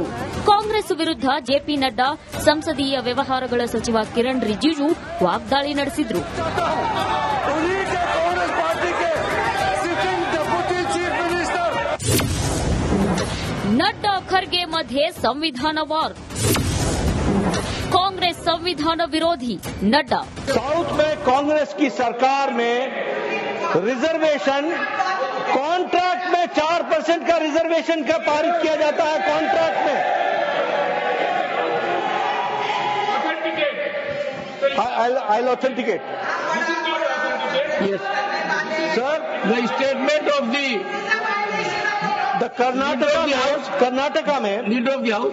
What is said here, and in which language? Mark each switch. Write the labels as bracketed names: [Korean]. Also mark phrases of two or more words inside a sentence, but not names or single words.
[Kannada] ಕಾಂಗ್ರೆಸ್ ವಿರುದ್ಧ ಜೆಪಿ ನಡ್ಡಾ, ಸಂಸದೀಯ ವ್ಯವಹಾರಗಳ ಸಚಿವ ಕಿರಣ್ ರಿಜಿಜು ವಾಗ್ದಾಳಿ ನಡೆಸಿದ್ರು. ನಡ್ಡಾ ಖರ್ಗೆ ಮಧ್ಯೆ ಸಂವಿಧಾನ ವಾರ್. [Hindi] कांग्रेस संविधान विरोधी नड्डा. साउथ में कांग्रेस की सरकार में [English] reservation contract [Hindi] में 4% का रिजर्वेशन का पारित किया जाता है. कॉन्ट्रैक्ट में [English] I'll authenticate. Yes, sir. The statement of the Karnataka में leader of the house.